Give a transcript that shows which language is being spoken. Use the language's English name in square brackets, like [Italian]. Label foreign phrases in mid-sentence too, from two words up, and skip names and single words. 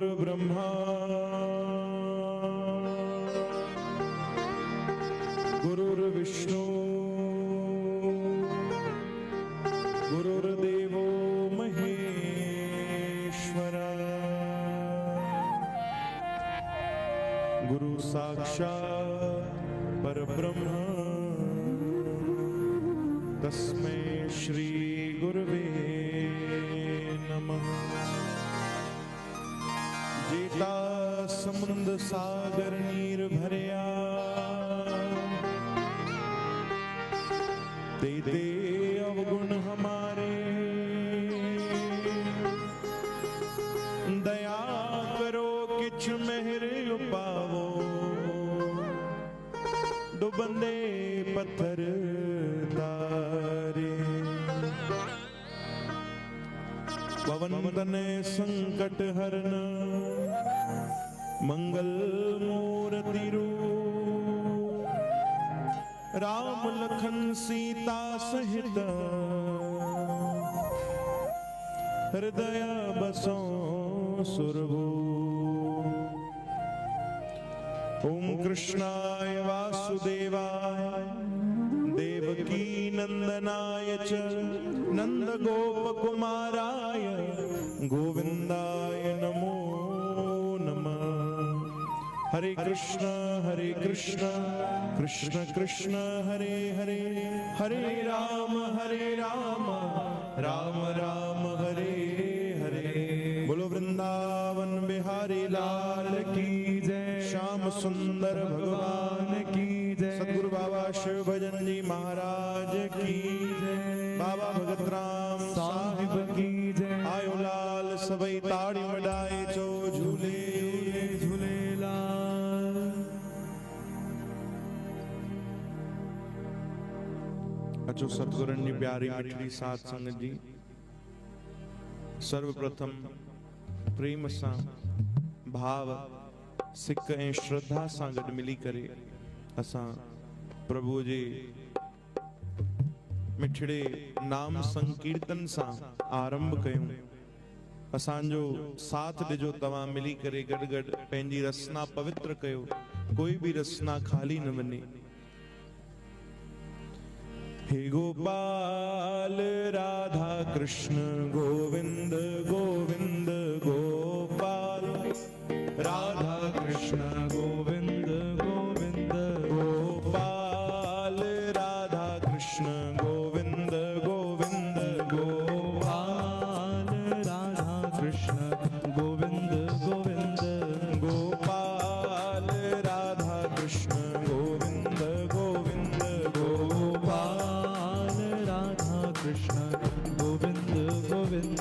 [Sanskrit] ब्रह्मा गुरुर्विष्णु गुरुर्देवो महेश्वरा गुरु साक्षात् परब्रह्म तस्मै श्री गुरवे नमः। [Punjabi] ਜੇਤਾ ਸਮੁੰਦ੍ਰ ਸਾਗਰ ਨੀਰ ਭਰਿਆ ਤੇ ਅਵਗੁਣ ਹਮਾਰੇ, ਦਇਆ ਕਰੋ ਕਿਛ ਮੇਹਰ ਉਪਾਵੋ, ਡੁਬੰਦੇ ਪੱਥਰ ਤਾਰੇ। [Hindi] पवन तनय संकट हरन मंगल मूर्ति रूप, राम लखन सीता सहित हृदय बसो सुरभूप। [Sanskrit] ओम कृष्णाय वासुदेवाय देवकी नंदनाय च नंद गोप कुमाराय गोविंदाय नमो नमः। हरे कृष्ण कृष्ण कृष्ण हरे हरे, हरे राम राम राम हरे हरे। [Hindi] बोलो वृंदावन बिहारी लाल की जय, श्याम सुंदर भगवान की जय, सद्गुरु बाबा शिव भजन जी महाराज की जय, बाबा भगत राम साहिब की जय। [Sindhi] आयो लाल सबई ताड़ी वडाए चो झूले झूले लाल। अचो सतगुरन जी प्यारी मिठड़ी साध संगत जी, सर्वप्रथम प्रेम सां भाव सिक ऐं श्रद्धा सां गॾु मिली करे असां प्रभु जे मिठड़े नाम संकीर्तन सां आरंभ कयूं। असांजो साथ ॾिजो, तव्हां मिली करे गॾु गॾु पंहिंजी रसना पवित्र कयो, कोई भी रसना खाली न वञे। [Hindi] हे गोपाल राधा कृष्ण गोविंद गोविंद गोपाल, राधा कृष्ण गोविंद गोविंद गोपाल, राधा कृष्ण गोविंद गोविंद गोपाल, राधा कृष्ण गोविंद गोविंद गोपाल, राधा कृष्ण गोविंद गोविंद गोपाल, राधा कृष्ण गोविंद गोविंद।